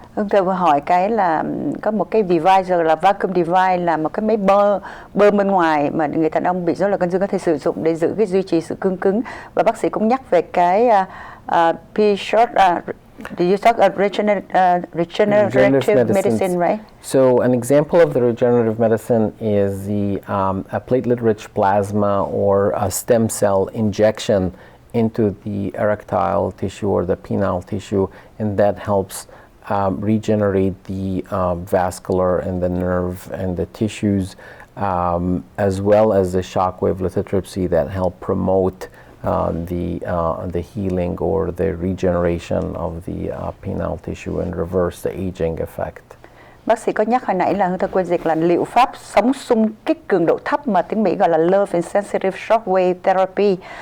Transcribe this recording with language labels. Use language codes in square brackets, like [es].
[vi] Tôi vừa hỏi cái là có một cái device là vacuum device, là một cái máy bơm bên ngoài mà người đàn ông bị rối loạn cương dương có thể sử dụng để giữ cái duy trì sự cương cứng, và bác sĩ cũng nhắc về cái P-short. [en] Do you talk regenerative medicine, right? So an example of the regenerative medicine is the a platelet-rich plasma or a stem cell injection into the erectile tissue or the penile tissue, and that helps regenerate the vascular and the nerve and the tissues, as well as the shockwave lithotripsy that help promote the healing or the regeneration of the penile tissue and reverse the aging effect. [vi] Bác sĩ có nhắc hồi nãy là tôi quên dịch là liệu pháp sóng xung kích cường độ thấp mà tiếng Mỹ gọi là Low Insensitive Shockwave Therapy.